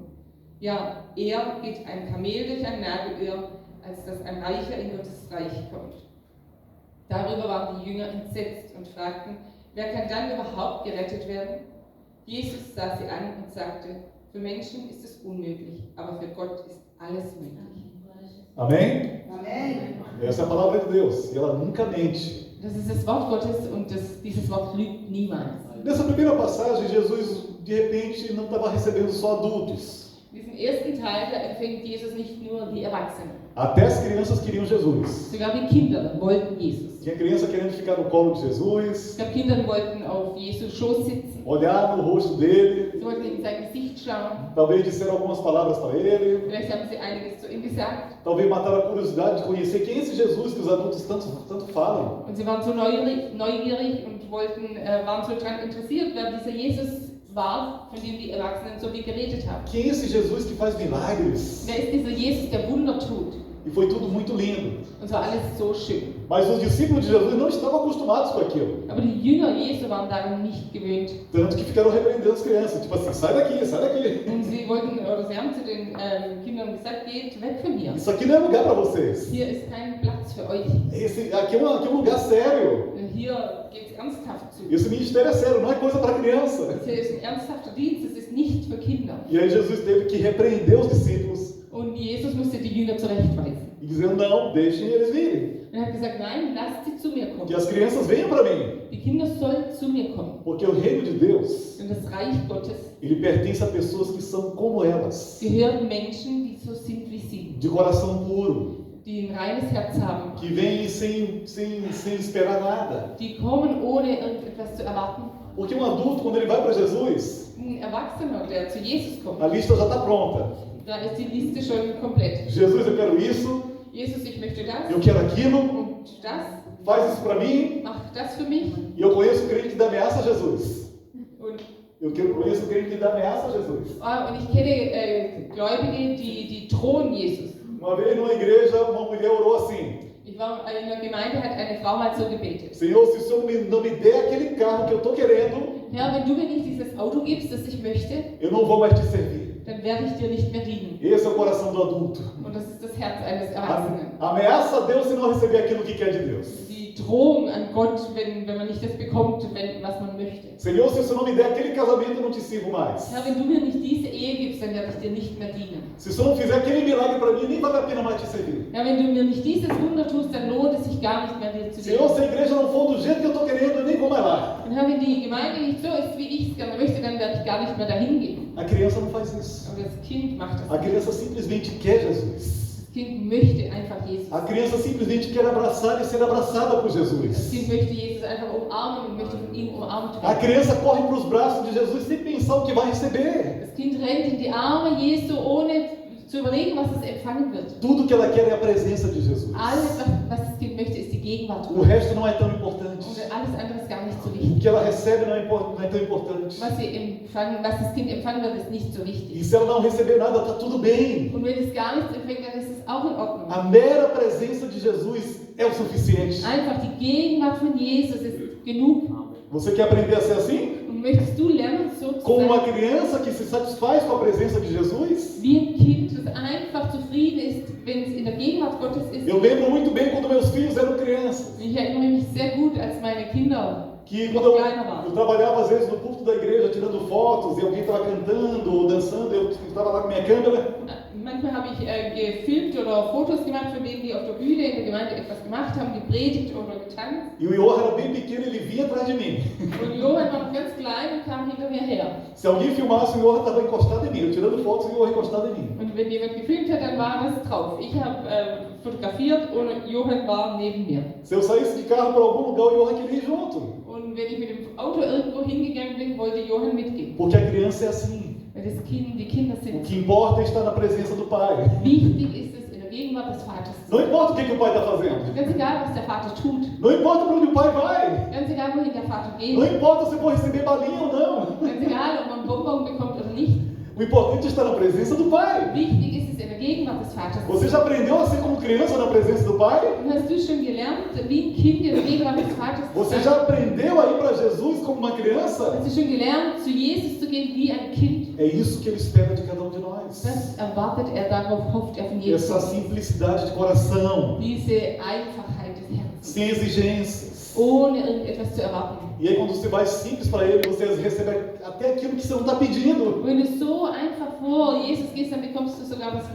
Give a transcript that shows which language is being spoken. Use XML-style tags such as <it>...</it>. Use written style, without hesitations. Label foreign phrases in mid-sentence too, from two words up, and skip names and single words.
<de>Ja, eher geht ein Kamel durch ein Nadelöhr, als dass ein Reicher in Gottes Reich kommt. Darüber waren die Jünger entsetzt und fragten: Wer kann dann überhaupt gerettet werden? Jesus sah sie an und sagte: Für Menschen ist es unmöglich, aber für Gott ist alles möglich.</de> <pt>Amém? Amém. Essa é a palavra de Deus, e ela nunca mente.</pt> <de>Das ist das Wort Gottes und dieses Wort lügt niemals.</de> <pt>Nessa primeira passagem, Jesus, de repente, não estava recebendo só adultos.</pt> <de>In diesem ersten Teil, da empfängt Jesus nicht nur die Erwachsenen.</de> <pt>Até as crianças queriam Jesus.</pt> <de>Sogar die Kinder wollten Jesus.</de> <pt>Tinha criança querendo ficar no colo de Jesus,</pt> <de>Es gab Kinder, die wollten auf Jesus Schoß sitzen.</de> <pt>olhar no rosto dele,</pt> <de>Sie wollten in sein Gesicht schauen.</de> <pt>talvez disseram algumas palavras para ele,</pt> <de>Vielleicht haben sie einiges zu ihm gesagt.</de> <pt>talvez mataram a curiosidade de conhecer quem é esse Jesus que os adultos tanto falam.</pt> <de>Und sie waren so neugierig und waren so daran interessiert, wer dieser Jesus war, von dem die Erwachsenen so viel geredet haben.</de> <pt>Quem é esse Jesus que faz milagres?</pt> <de>Wer ist dieser Jesus, der Wunder tut?</de> <pt>E foi tudo muito lindo.</pt> <de>Und es war alles so schön.</de> <pt>Mas os discípulos de Jesus não estavam acostumados com aquilo.</pt> <de>Aber die Jünger Jesu waren daran nicht gewöhnt.</de> <pt>Tanto que ficaram repreendendo as crianças, tipo assim, sai daqui, sai daqui.</pt> <de>Und sie haben zu den Kindern gesagt: Geht weg von hier.</de> <pt>Isso aqui não é lugar para vocês.</pt> <de>Hier ist kein Platz für euch.</de> <pt>Aqui é um lugar sério.</pt> <de>Hier geht es ernsthaft zu.</de> <pt>Esse ministério é sério, não é coisa para criança.</pt> <de>Das hier ist ein ernsthafter Dienst, es ist nicht für Kinder.</de> <pt>E aí Jesus teve que repreender os discípulos</pt> <de>Und Jesus musste die Jünger zurechtweisen.</de> <pt>e dizer, não, deixem eles virem.</pt> <de>Er hat gesagt: Nein, lasst sie zu mir kommen.</de> <pt>Que as crianças venham para mim.</pt> <de>Die Kinder sollen zu mir kommen.</de> <pt>Porque o reino de Deus,</pt> <de>Denn das Reich Gottes</de> <pt>ele pertence a pessoas que são como elas.</pt> <de>gehört Menschen, die so</de> <pt>de coração puro,</pt> <de>die ein reines Herz haben,</de> <pt>que vêm sem esperar nada.</pt> <de>die kommen ohne irgendetwas zu erwarten.</de> <pt>Porque um adulto, quando ele vai para Jesus,</pt> <de>Ein Erwachsener, der zu Jesus kommt,</de> <pt>a lista já está pronta.</pt> <de>da ist die Liste schon komplett.</de> <pt>Jesus, eu quero isso,</pt> <de>Jesus, ich möchte das</de> <pt>eu quero aquilo,</pt> <de>und das,</de> <pt>faz isso para mim.</pt> <de>mach das für mich.</de> <pt>E eu conheço o crente que dá ameaça a Jesus.</pt> <de>Und,</de> <pt>Conheço o crente que dá ameaça a Jesus.</pt> <de>und ich kenne Gläubige, die drohen Jesus.</de> <pt>Uma vez numa igreja, uma mulher orou assim:</pt> <de>Ich war in einer Gemeinde, hat eine Frau mal so gebetet.</de> <pt>Senhor, se o Senhor não me der aquele carro que eu estou querendo,</pt> <de>Herr, wenn du mir nicht dieses Auto gibst, das ich möchte,</de> <pt>eu não vou mais te servir.</pt> <de>dann werde ich dir nicht mehr dienen.</de> <pt>Esse é o coração do adulto.</pt> <de>Und das ist das Herz eines Erwachsenen.</de> <pt>Ameaça a Deus se não receber aquilo que quer de Deus.</pt> <de>Die Drohung an Gott, wenn man nicht das bekommt, was man möchte.</de> <pt>Senhor, se o Senhor não me der aquele casamento, eu não te sirvo mais.</pt> <de>Herr, wenn du mir nicht diese Ehe gibst, dann werde ich dir nicht mehr dienen.</de> <pt>Se o Senhor não fizer aquele milagre para mim, nem vale a pena mais te servir.</pt> <de>Herr, wenn du mir nicht dieses Wunder tust, dann lohnt es sich gar nicht mehr, dir zu</de> <pt>Senhor,</pt> <de>dienen.</de> <pt>se a igreja não for do jeito que eu estou querendo, eu nem vou mais lá.</pt> <de>Und Herr, wenn die Gemeinde nicht so ist, wie ich es gerne möchte, dann werde ich gar nicht mehr dahin gehen.</de> <pt>A criança não faz isso.</pt> <de>Aber das Kind macht das.</de> <pt>A criança simplesmente quer Jesus.</pt> <de>Das Kind möchte einfach Jesus.</de> <pt>A criança simplesmente quer abraçar e ser abraçada por</pt> <de>Das</de> <pt>Jesus.</pt> <de>Kind möchte Jesus einfach umarmen und möchte von ihm umarmt</de> <pt>A</pt> <de>werden.</de> <pt>criança corre para os braços de Jesus sem pensar o que vai receber.</pt> <de>Das Kind rennt in die Arme Jesu, ohne zu überlegen, was es empfangen wird.</de> <pt>Tudo que ela quer é a presença de Jesus.</pt> <de>Alles, was das Kind möchte, ist die Gegenwart</de> <pt>O</pt> <de>Gottes.</de> <pt>resto não é tão importante.</pt> <de>Und alles andere ist gar nicht so</de> <pt>O</pt> <de>wichtig.</de> <pt>que ela recebe não é tão importante.</pt> <de>Was das Kind empfangen wird, ist nicht so wichtig.</de> <pt>E se ela não receber nada, está tudo bem.</pt> <de>Und wenn es gar nichts empfängt, dann ist es auch in Ordnung.</de> <pt>A mera presença de Jesus é o suficiente.</pt> <de>Einfach die Gegenwart von Jesus ist genug.</de> <pt>Você quer aprender a ser assim?</pt> <de>Und möchtest du lernen, so zu</de> <pt>Como uma</pt> <de>sein,</de> <pt>criança que se satisfaz com a presença de Jesus?</pt> <de>wie ein Kind, das einfach zufrieden ist, wenn es in der Gegenwart Gottes ist?</de> <pt>Eu lembro muito bem quando meus filhos eram crianças.</pt> <de>Ich erinnere mich sehr gut, als meine Kinder</de> <pt>Que quando</pt> <de>kleiner waren.</de> <pt>eu trabalhava às vezes no púlpito da igreja tirando fotos e alguém estava cantando ou dançando, eu estava lá com minha câmera.</pt> <de>Manchmal habe ich gefilmt oder Fotos gemacht von denen, die auf der Bühne in der Gemeinde etwas gemacht haben, gepredigt oder getanzt.</de> <pt>E o Johan era bem pequeno, ele vinha atrás de mim.</pt> <de>Und Johann war noch ganz klein und kam hinter mir her.</de> <pt>Se alguém filmasse, o Johan estava encostado em mim. Eu tirando fotos e o Johan encostado em mim.</pt> <de>Und wenn jemand gefilmt hat, dann war das drauf. Ich habe fotografiert und Johann war neben mir.</de> <pt>Se eu saísse de carro para algum lugar, o Johan queria ir junto.</pt> <de>Und wenn ich mit dem Auto irgendwo hingegangen bin, wollte Johann mitgehen.</de> <pt>Porque a criança é assim.</pt> <de>Weil die Kinder</de> <pt>O</pt> <de>sind.</de> <pt>que importa é estar na presença do Pai.</pt> <de>Wichtig ist es, in der Gegenwart des Vaters zu</de> <pt>Não</pt> <de>sein.</de> <pt>importa o que o Pai está fazendo.</pt> <de>Ganz egal, was der Vater tut.</de> <pt>Não importa para onde o Pai vai.</pt> <de>Ganz egal, wohin der Vater geht.</de> <pt>Não importa se vou receber balinha ou não.</pt> <de>Ganz egal, ob man Bonbon bekommt oder nicht.</de> <pt>O importante é estar na presença do Pai.</pt> <de>Wichtig ist es, in der Gegenwart des Vaters zu</de> <pt>Você</pt> <de>sein.</de> <pt>já aprendeu a ser como criança na presença do Pai?</pt> <de>Und hast du schon gelernt, wie ein Kind in der Gegenwart des Vaters zu</de> <pt>Você</pt> <de>sein?</de> <pt>já aprendeu a ir para Jesus como uma criança?</pt> <de>Hast du schon gelernt, zu Jesus zu gehen wie ein Kind?</de> <pt>É isso que Ele espera de cada um de nós.</pt> <de>Das erwartet er, darauf hofft er von jedem.</de> <pt>Essa simplicidade de coração,</pt> <de>Diese Einfachheit des Herzens,</de> <pt>sem exigências.</pt> <de>ohne irgendetwas zu erwarten.</de> <pt>E aí quando você vai simples para Ele, você recebe até aquilo que você não está pedindo.</pt> <de>Wenn du so einfach vor Jesus gehst, dann bekommst du sogar was,</de>